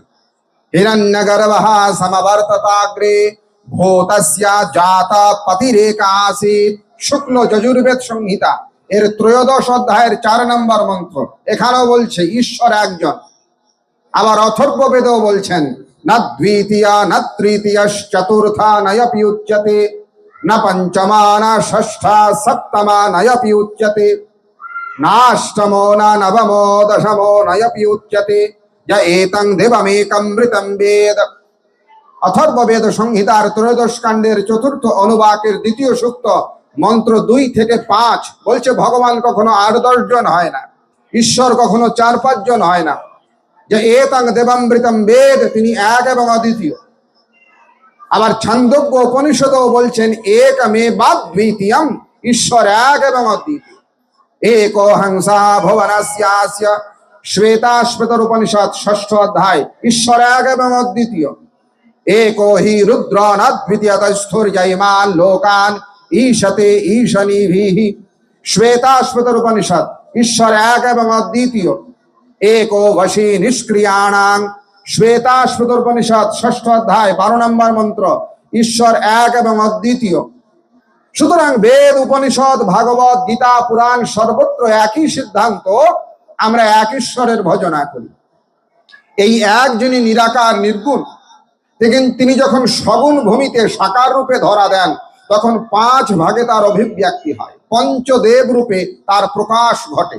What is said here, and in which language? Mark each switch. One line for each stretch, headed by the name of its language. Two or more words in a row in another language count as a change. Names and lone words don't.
Sanskrit: হিরণ্যগর্ভঃ সমবর্ততাগ্রে ভূতস্য জাতা পতিরেকা আসীৎ।
Bangla: শুক্ল যজুর্বেদ সংহিতা এর 13 অধ্যায়ের 4 নম্বর মন্ত্র। এখানেও বলছে ঈশ্বর একজন। আবার অথর্ব বেদেও বলছেন,
Sanskrit: ন দ্বিতীয়া ন তৃতীয় চতুর্থা নয়পি উচ্যতে, ন পঞ্চমা ন ষষ্ঠা সপ্তমা নয়পি উচ্যতে, নাষ্টমো ন নবমো দশমো নয়পি উচ্যতে, য এতং দেবমেকমৃতম বেদ।
Bangla: অথর্ব বেদ সংহিতার 13 কাণ্ডের 4র্থ অনুবাকের 2য় সূক্ত মন্ত্র 2 থেকে 5 বলছে ভগবান কখনো 8-10 জন হয় না, ঈশ্বর কখনো 4-5 জন হয় না।
Sanskrit: যে এতং দেবামৃতম বেদ,
Bangla: তিনি এক এবং অদ্বিতীয়। আবার ছান্দোগ্য উপনিষদও বলছেন একমেবাদ্বিতীয়ম, ঈশ্বর এক এবং অদ্বিতীয়।
Sanskrit: एको हंसा भुवनस्यास्य, श्वेताश्वेतर उपनिषद
Bangla: 6ষ্ঠ অধ্যায়। ঈশ্বর এক এবং অদ্বিতীয়।
Sanskrit: एको हि रुद्रो नद्वितीयतस्थुर्यैमान लोकान ईशते ईशनीभिः, श्वेताश्वेतर उपनिषद।
Bangla: ঈশ্বর এক এবং অদ্বিতীয়।
Sanskrit: एको वशी निष्क्रियाणां,
Bangla: श्वेताश्वेतर उपनिषद 6ষ্ঠ অধ্যায় 12 নম্বর মন্ত্র। ঈশ্বর এক এবং অদ্বিতীয়। সুতরাং বেদ, উপনিষদ, ভাগবত, গীতা, পুরাণ সর্বত্র একই সিদ্ধান্ত, আমরা এক ঈশ্বরের ভজনা করি। এই এক যিনি নিরাকার নির্গুণ, তিনি যখন সগুণ ভূমিতে সাকার রূপে ধরা দেন, তখন 5 ভাগে তার অভিব্যক্তি হয়, পঞ্চদেব রূপে তার প্রকাশ ঘটে।